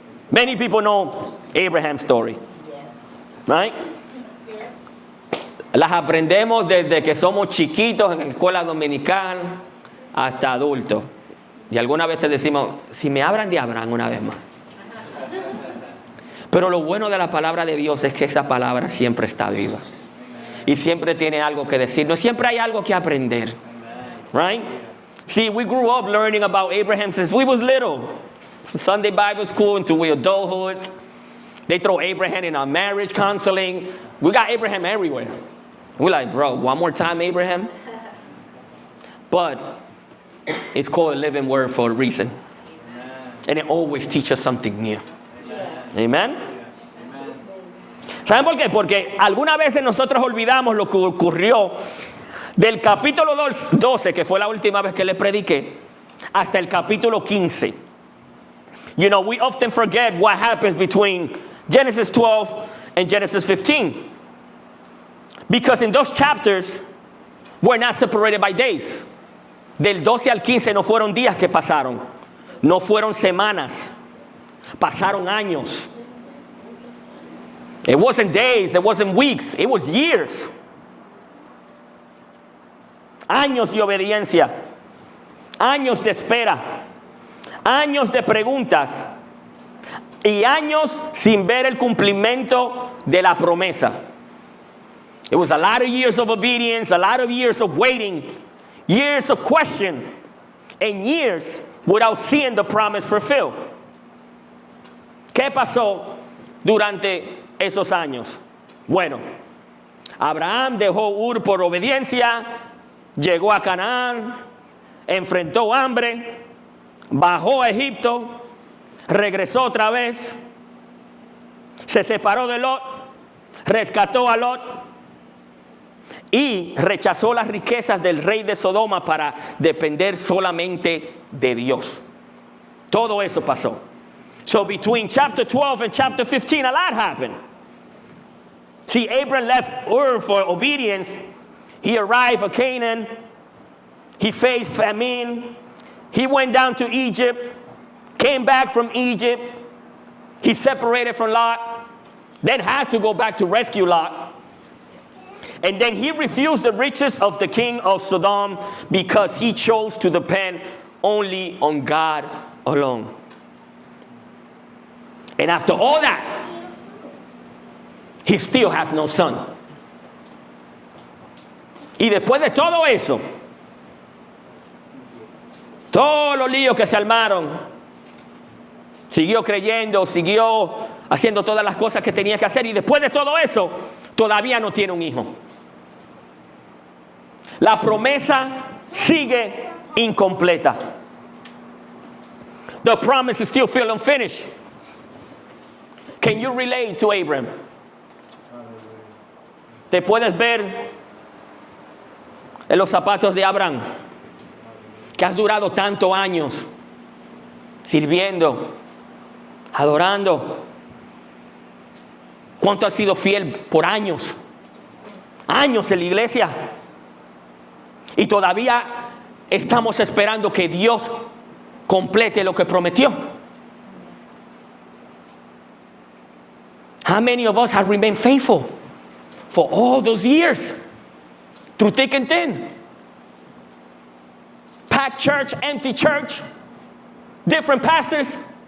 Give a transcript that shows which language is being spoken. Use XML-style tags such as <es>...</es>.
<en>Many people know Abraham's story. Right?</en> <es>Las aprendemos desde que somos chiquitos en la escuela dominical hasta adultos. Y algunas veces decimos: si me hablan de Abraham una vez más. Pero lo bueno de la palabra de Dios es que esa palabra siempre está viva. Y siempre tiene algo que decirnos. Siempre hay algo que aprender.</es> <en>Right? See, we grew up learning about Abraham since we was little. From Sunday Bible school into we adulthood. They throw Abraham in our marriage counseling. We got Abraham everywhere. We're like, bro, one more time Abraham? But it's called a living word for a reason. And it always teaches something new.</en> <es>Amen. ¿Saben por qué? Porque algunas veces nosotros olvidamos lo que ocurrió del capítulo 12, que fue la última vez que les prediqué, hasta el capítulo 15.</es> <en>You know, we often forget what happens between Genesis 12 and Genesis 15. Because in those chapters, we're not separated by days.</en> <es>Del 12 al 15 no fueron días que pasaron. No fueron semanas. Pasaron años.</es> <en>It wasn't days, it wasn't weeks, it was years.</en> <es>Años de obediencia, años de espera, años de preguntas y años sin ver el cumplimiento de la promesa.</es> <en>It was a lot of years of obedience, a lot of years of waiting, years of question, and years without seeing the promise fulfilled.</en> <es>¿Qué pasó durante esos años? Bueno, Abraham dejó Ur por obediencia, llegó a Canaán, enfrentó hambre, bajó a Egipto, regresó otra vez, se separó de Lot, rescató a Lot y rechazó las riquezas del rey de Sodoma para depender solamente de Dios. Todo eso pasó.</es> <en>So between chapter 12 and chapter 15, a lot happened. See, Abram left Ur for obedience. He arrived at Canaan. He faced famine. He went down to Egypt, came back from Egypt. He separated from Lot, then had to go back to rescue Lot. And then he refused the riches of the king of Sodom because he chose to depend only on God alone. And after all that, he still has no son.</en> <es>Y después de todo eso, todos los líos que se armaron, siguió creyendo, siguió haciendo todas las cosas que tenía que hacer, y después de todo eso, todavía no tiene un hijo. La promesa sigue incompleta.</es> <en>The promise is still feel unfinished. Can you relate to Abraham?</en> <es>¿Te puedes ver en los zapatos de Abraham? Que has durado tantos años sirviendo, adorando. ¿Cuánto has sido fiel por años? Años en la iglesia. Y todavía estamos esperando que Dios complete lo que prometió.</es> <en>How many of us have remained faithful for all those years? Through thick and thin. Packed church, empty church, different pastors.</en>